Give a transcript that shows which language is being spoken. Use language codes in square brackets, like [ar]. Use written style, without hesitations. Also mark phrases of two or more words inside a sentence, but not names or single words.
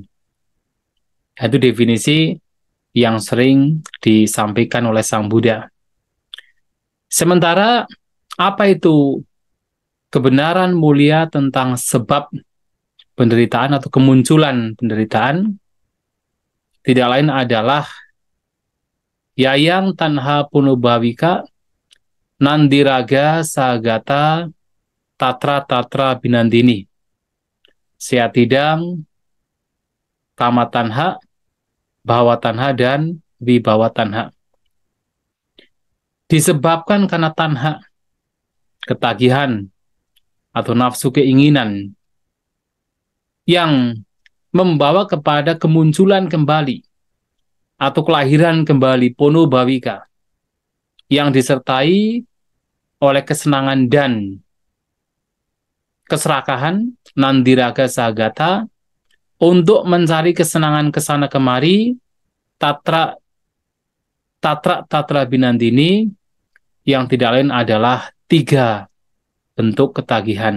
[id] Itu definisi yang sering disampaikan oleh Sang Buddha. Sementara apa itu kebenaran mulia tentang sebab penderitaan atau kemunculan penderitaan? Tidak lain adalah [pi] Yayang Tanha Punubhavika Nandiraga Sagata Tatra Tatra Binandini. Seatidang, Kama Tanha, Bhawa Tanha, dan Wibawa Tanha. [id] Disebabkan karena tanha, ketagihan, atau nafsu keinginan yang membawa kepada kemunculan kembali atau kelahiran kembali Punubhavika yang disertai oleh kesenangan dan keserakahan, [pi] Nandiraga Sagata, [id] untuk mencari kesenangan kesana kemari, [pi] Tatra Tatra Binandini, [id] yang tidak lain adalah 3 bentuk ketagihan.